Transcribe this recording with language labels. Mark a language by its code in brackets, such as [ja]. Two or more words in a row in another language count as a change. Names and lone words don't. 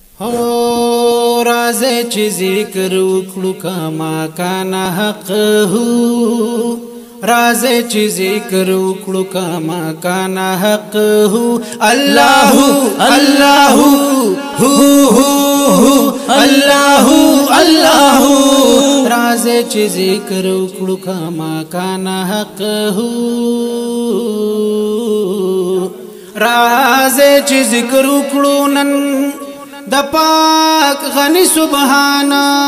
[ar] هو، [ps] راځئ چې ذکر وکړو، [ar] کما کان حق هو. [ps] راځئ چې ذکر وکړو، [ar] کما کان حق هو. الله، الله، هو، هو، هو. الله، الله. [ps] راځئ چې ذکر وکړو، [ar] کما کان حق هو. [ps] راځئ چې ذکر وکړو نن د پاک غني سبحانا.